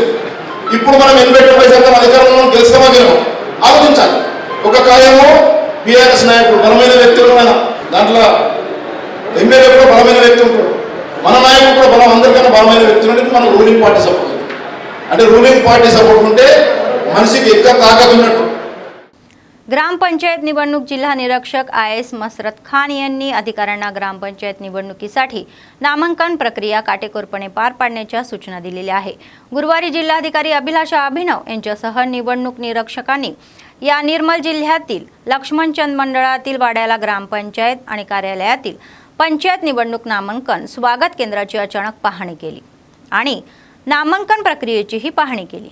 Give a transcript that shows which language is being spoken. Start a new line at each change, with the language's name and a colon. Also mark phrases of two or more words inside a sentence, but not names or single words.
Telugu: ఇప్పుడు మనం 80% అధికారంలో గెలుస్తామా గెలవా ఆలోచించాలి. ఒక కార్యము బీఆర్ఎస్ నాయకుడు బలమైన వ్యక్తులు, దాంట్లో ఎమ్మెల్యే కూడా బలమైన వ్యక్తి ఉంటాడు, మన నాయకుడు కూడా బలం, అందరికన్నా బలమైన వ్యక్తులు అంటే మన
English: ruling party support.
Telugu: అంటే
English: ruling party support
Telugu: ఉంటే మనిషికి ఎక్కువ తాకత్ ఉన్నట్టు.
Marathi: ग्रामपंचायत निवडणूक जिल्हा निरीक्षक IAS मसरत खान यांनी अधिकाऱ्यांना ग्रामपंचायत निवडणुकीसाठी नामांकन प्रक्रिया काटेकोरपणे पार पाडण्याच्या सूचना दिलेल्या आहे. गुरुवारी जिल्हाधिकारी अभिलाषा अभिनव यांच्यासह निवडणूक निरीक्षकांनी या निर्मल जिल्ह्यातील लक्ष्मणचंद मंडळातील वाड्याला ग्रामपंचायत आणि कार्यालयातील पंचायत निवडणूक नामांकन स्वागत केंद्राची अचानक पाहणी केली आणि नामांकन प्रक्रियेचीही पाहणी केली.